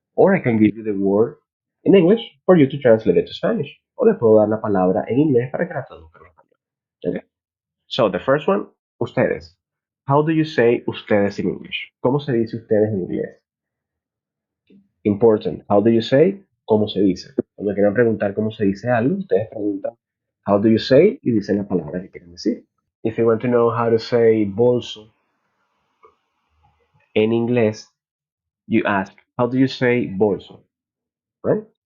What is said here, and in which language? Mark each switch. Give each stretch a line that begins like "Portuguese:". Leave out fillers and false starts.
English: Or I can give you the word in English for you to translate it to Spanish.
Spanish: O le puedo dar la palabra en inglés para que la traduzcan en español.
English: Okay? So the first one, ustedes. How do you say ustedes in English?
Spanish: ¿Cómo se dice ustedes en inglés?
English: Important. How do you say?
Spanish: ¿Cómo se dice? Cuando quieran preguntar cómo se dice algo, ustedes preguntan
English: how do you say
Spanish: y dicen la palabra que quieren decir.
English: If you want to know how to say bolso en inglés, you ask how do you say bolso, right?